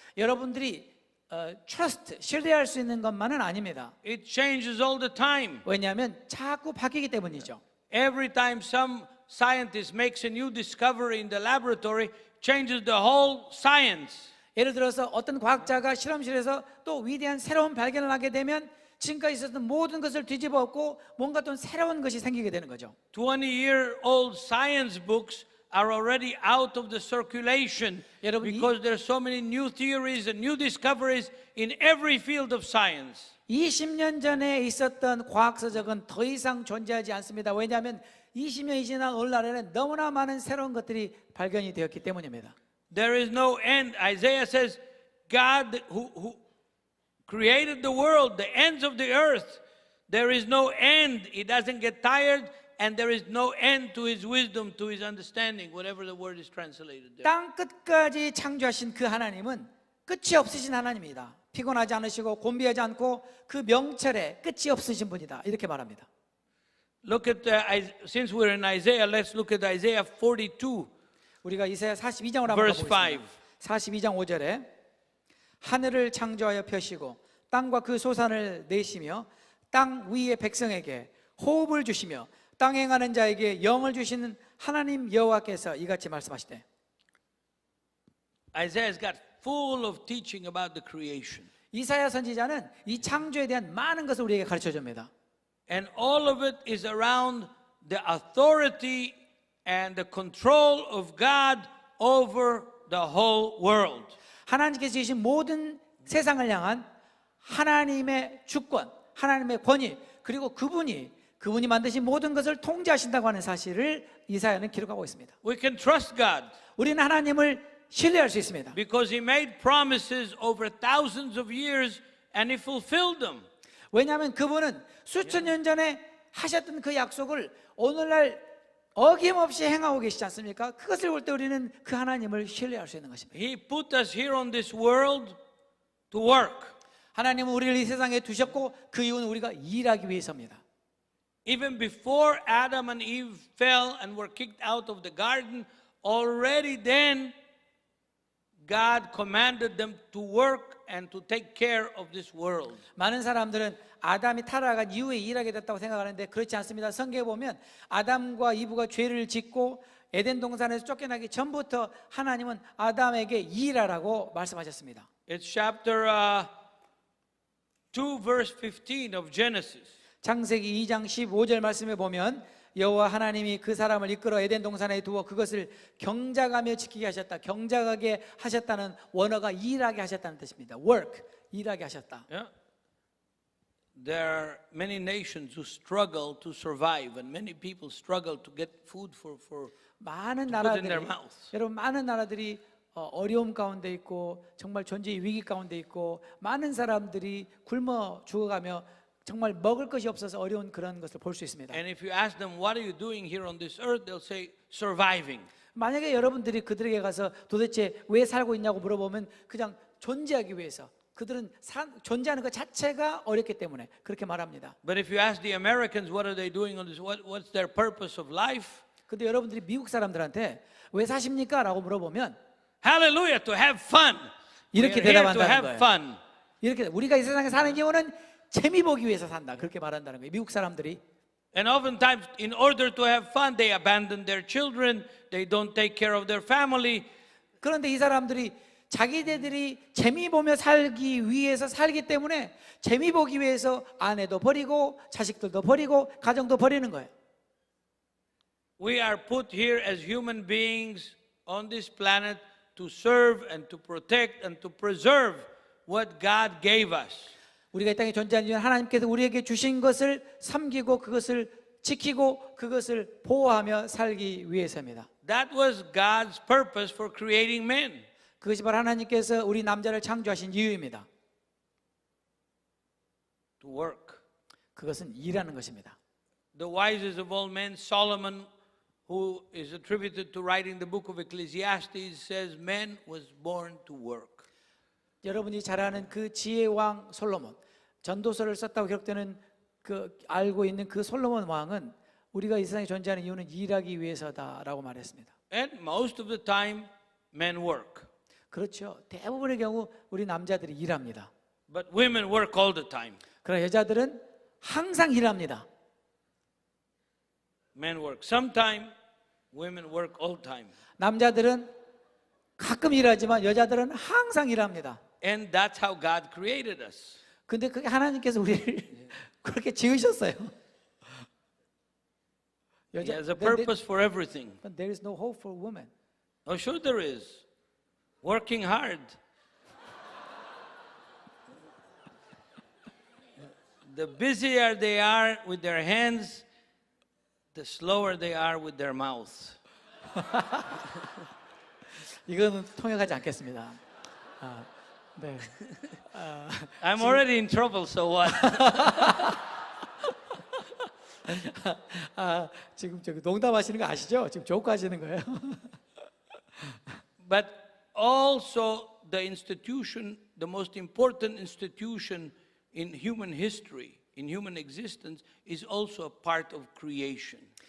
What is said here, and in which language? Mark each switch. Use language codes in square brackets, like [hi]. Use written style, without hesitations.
[ko] 여러분들이 신뢰할 수 있는 것만은 아닙니다. [en] It changes all the time. [ko] 왜냐하면 자꾸 바뀌기 때문이죠. [en] Every time some scientist makes a new discovery in the laboratory, changes the whole science. [ko] 예를 들어서 어떤 과학자가 실험실에서 또 위대한 새로운 발견을 하게 되면 지금까지 있었던 모든 것을 뒤집어 엎고 뭔가 또 새로운 것이 생기게 되는 거죠. [en] 20-year-old science books are already out of the circulation [ko] 여러분, [en] because there are so many new theories and new discoveries in every field of science. [ko] 20년 전에 있었던 과학서적은 더 이상 존재하지 않습니다. 왜냐하면 20년이 지난 오늘날에는 너무나 많은 새로운 것들이 발견이 되었기 때문입니다. [en] There is no end. Isaiah says, God who created the world, the ends of the earth, there is no end. He doesn't get tired, and there is no end to his wisdom, to his understanding, whatever the word is translated there. [ko] 땅 끝까지 창조하신 그 하나님은 끝이 없으신 하나님이다. 피곤하지 않으시고 곤비하지 않고 그 명철에 끝이 없으신 분이다. 이렇게 말합니다. [en] Look at since we're in Isaiah, let's look at Isaiah 42. [ko] 우리가 이사야 42장을 한번 [en] Verse [ko] 보겠습니다. [en] 5. [ko] 42장 5절에 하늘을 창조하여 펴시고 땅과 그 소산을 내시며 땅 위의 백성에게 호흡을 주시며 땅에 행하는 자에게 영을 주시는 하나님 여호와께서 이같이 말씀하시되. [en] Isaiah's got full of teaching about the creation. [ko] 이사야 선지자는 이 창조에 대한 많은 것을 우리에게 가르쳐 줍니다. [en] And all of it is around the authority and the control of God over the whole world. [ko] 하나님께서 주신 모든 세상을 향한 하나님의 주권, 하나님의 권위, 그리고 그분이 만드신 모든 것을 통제하신다고 하는 사실을 이사야는 기록하고 있습니다. [en] We can trust God [ko] 우리는 하나님을 신뢰할 수 있습니다. [en] because He made promises over thousands of years and He fulfilled them. [ko] 왜냐하면 그분은 수천 년 전에 하셨던 그 약속을 오늘날 어김없이 행하고 계시지 않습니까? 그것을 볼 때 우리는 그 하나님을 신뢰할 수 있는 것입니다. [en] He put us here on this world to work. [ko] 하나님은 우리를 이 세상에 두셨고 그 이유는 우리가 일하기 위해서입니다. [en] Even before Adam and Eve fell and were kicked out of the garden, already then God commanded them to work and to take care of this world. [ko] 많은 사람들은 아담이 타락한 이후에 일하게 됐다고 생각하는데 그렇지 않습니다. 성경에 보면 아담과 이브가 죄를 짓고 에덴 동산에서 쫓겨나기 전부터 하나님은 아담에게 일하라고 말씀하셨습니다. [en] It's chapter 2 verse 15 of Genesis. [ko] 창세기 2장 15절 말씀에 보면 여호와 하나님이 그 사람을 이끌어 에덴 동산에 두어 그것을 경작하며 지키게 하셨다. 경작하게 하셨다는 원어가 일하게 하셨다는 뜻입니다. work, 일하게 하셨다. [en] Yeah. There are many nations who struggle to survive, and many people struggle to get food for [ko] 많은 [en] to put in [ko] 나라들이 [en] their mouths. [ko] 여러분 많은 나라들이 어려움 가운데 있고 정말 존재의 위기 가운데 있고 많은 사람들이 굶어 죽어가며 정말 먹을 것이 없어서 어려운 그런 것을 볼 수 있습니다. [en] And if you ask them, what are you doing here on this earth? They'll say, surviving. [ko] 만약에 여러분들이 그들에게 가서 도대체 왜 살고 있냐고 물어보면 그냥 존재하기 위해서 그들은 존재하는 것 자체가 어렵기 때문에 그렇게 말합니다. [en] But if you ask the Americans, what are they doing on this? What's their purpose of life? [ko] 근데 여러분들이 미국 사람들한테 왜 사십니까? 라고 물어보면 [en] Hallelujah, to have fun. We are [ko] 이렇게 [en] here to [ko] 대답한다는 [en] have [ko] 거예요. [en] fun. [ko] 이렇게 우리가 이 세상에 사는 이유는 재미 보기 위해서 산다. 그렇게 말한다는 거예요. 미국 사람들이. [en] And oftentimes, in order to have fun, they abandon their children, they don't take care of their family. [ko] 그런데 이 사람들이 자기들이 재미 보며 살기 위해서 살기 때문에 재미 보기 위해서 아내도 버리고 자식들도 버리고 가정도 버리는 거예요. [en] We are put here as human beings on this planet to serve and to protect and to preserve what God gave us. [ko] 우리가 이 땅에 존재하는 이유는 하나님께서 우리에게 주신 것을 섬기고 그것을 지키고 그것을 보호하며 살기 위해서입니다. [en] That was God's purpose for creating men. [ko] 그것이 바로 하나님께서 우리 남자를 창조하신 이유입니다. [en] To work. [ko] 그것은 일하는 것입니다. [en] The wisest of all men, Solomon, who is attributed to writing the book of Ecclesiastes, says man was born to work. [ko] 여러분이 잘 아는 그 지혜의 왕 솔로몬, 전도서를 썼다고 기록되는 그 알고 있는 그 솔로몬 왕은 우리가 이 세상에 존재하는 이유는 일하기 위해서다라고 말했습니다. [en] And most of the time, men work. [ko] 그렇죠. 대부분의 경우 우리 남자들이 일합니다. [en] But women work all the time. [ko] 그러나 여자들은 항상 일합니다. [en] Men work sometime, women work all time. [ko] 남자들은 가끔 일하지만 여자들은 항상 일합니다. [en] And that's how God created us. [ko] 근데 그게 하나님께서 우리를 그렇게 지으셨어요. [en] He has a purpose for everything. But there is no hope for women. Oh, sure there is. Working hard. The busier they are with their hands, the slower they are with their mouth. [ko] 이거는 통역하지 않겠습니다. 네. [en] I'm already in trouble, so what? [ko] 지금 저기 농담하시는 거 아시죠? 지금 조크하시는 거예요. [en] But also the institution, the most important institution in human history, in human existence, is also a part of creation.